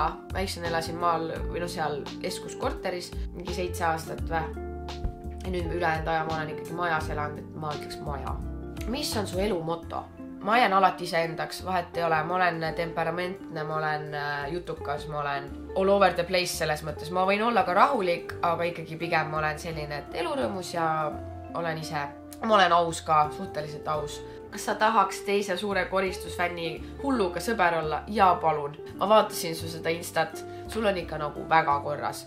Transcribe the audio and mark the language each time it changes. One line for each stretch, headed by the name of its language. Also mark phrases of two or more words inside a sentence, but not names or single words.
Estonian: Väiksena elasin maal või seal keskuskorteris mingi 7 aastat või. Ja nüüd ülejäänud aja ma olen ikkagi majas elanud, et ma ütleks maja. Mis on su elu moto? Ma jään alati iseendaks, vahet ei ole. Ma olen temperamentne, ma olen jutukas, ma olen
English: all over the place
Estonian: selles mõttes. Ma võin olla ka rahulik, aga ikkagi pigem ma olen selline, et elurõõmus ja olen ise. Ma olen aus ka, suhteliselt aus. Kas sa tahaks teise suure koristusfänni hulluga sõber olla? Ja palun. Ma vaatasin su seda instat. Sul on ikka nagu väga korras.